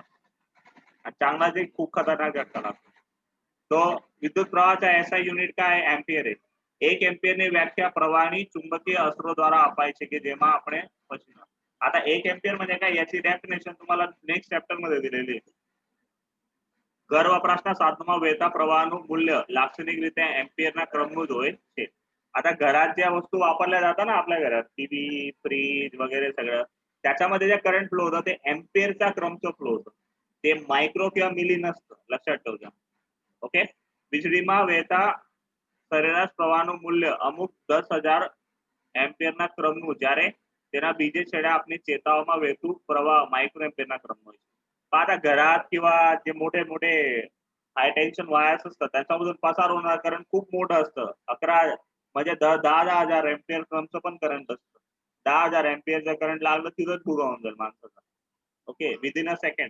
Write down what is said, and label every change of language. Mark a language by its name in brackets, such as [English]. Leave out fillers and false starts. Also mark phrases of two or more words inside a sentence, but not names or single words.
[Marathi] आणि चांगला जे खूप खतरनाक झटका लागतो. तो विद्युत प्रवाहाचा [English] SI unit [Marathi] काय एम्पियर आहे. 1 एम्पियरने व्याख्या प्रवाहानी चुंबकीय अस्त्रोद्वारा अपायचे की जेव्हा आपण आता 1 एम्पियर म्हणजे काय याची डेफिनेशन तुम्हाला [English] next chapter [Marathi] मध्ये दिलेली आहे. [Gujarati] ઘર વપરાશના સાધનોમાં વહેતા પ્રવાહનું મૂલ્ય લાક્ષણિક એમ્પિયરના ક્રમનું જ હોય છે. [Marathi] आता घरात ज्या वस्तू वापरल्या जातात ना आपल्या घरात टीव्ही, फ्रीज वगैरे सगळं त्याच्यामध्ये जे [English] current flow [Marathi] होतं ते एम्पियरच्या क्रमचं फ्लो होतं. ते मायक्रो किंवा मिली नसतं, लक्षात ठेव द्या. ओके. [Gujarati] વીજળીમાં વહેતા સરેરાશ પ્રવાહનું મૂલ્ય અમુક 10,000 એમ્પિયરના ક્રમનું જ્યારે તેના બીજે છેડે આપણી ચેતાઓમાં વહેતું પ્રવાહ માઇક્રો એમ્પિયરના ક્રમનું હોય. [Marathi] आता घरात किंवा जे मोठे मोठे [English] high tension wires [Marathi] असतात त्याच्यामधून पसार होणार करंट खूप मोठं असतं. 11 म्हणजे 10,000 एम्पियर क्रमचं पण करंट असतं. 10,000 एम्पियरचं करंट लागलं तिथंच भुगावून जाईल माणसाचा. [English] Okay. Within a second.